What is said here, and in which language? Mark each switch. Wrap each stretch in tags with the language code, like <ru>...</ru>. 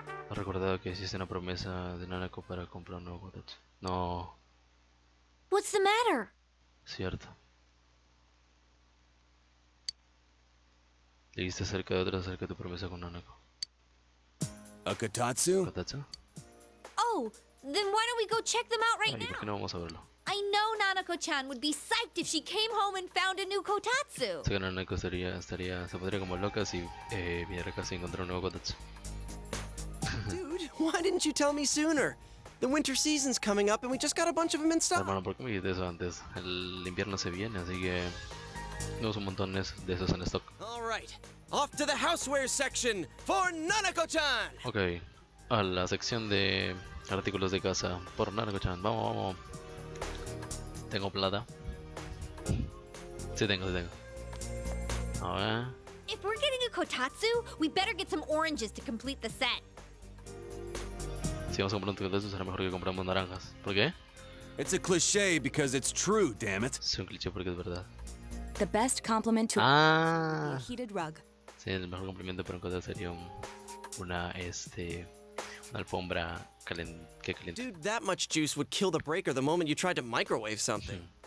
<es>¿Has recordado que existe una promesa de Nanako para comprar un nuevo kotatsu? No,</es> <en>What's the matter?</en> <es>cierto. ¿Leíste acerca de tu promesa con Nanako?</es> <en>A Kotatsu?</en> <es>¿Kotatsu?</es> <en>Oh, then why don't we go check them out right</en> <es>Ay, ¿por qué</es> <en>now?</en> <es>no vamos a verlo?</es> <en>I know Nanako-chan would be psyched if she came home and found a new kotatsu.</en> <es>Sé que Nanako se pondría como loca si viniera a casa y encontrara un nuevo kotatsu.</es> <en>Dude, why didn't you tell me sooner? The winter season's coming up and we just got a bunch of them in stock.</en> <es>Hermano, ¿por qué me dijiste eso antes? El invierno se viene, así que tenemos un montón de esos en stock.</es> <en>All right, off to the houseware section for Nanako-chan.</en> <es>Ok, a la sección de artículos de casa por Nanako-chan. Vamos, vamos. ¿Tengo plata? Sí tengo. A ver.</es> <en>If we're getting a kotatsu, we better get some oranges to complete the set.</en> <es>Si vamos a comprar un kotatsu será mejor que compramos naranjas. ¿Por qué?</es> <en>It's a cliche because it's true, damn it.</en> <es>Es un cliché porque es verdad.</es> <en>The best compliment to</en> <es>Ah,</es> <en>a heated rug.</en> <es>sí, el mejor complemento para un kotatsu sería una alfombra que caliente.</es> <en>Dude, that much juice would kill the breaker the moment you tried to microwave something.</en>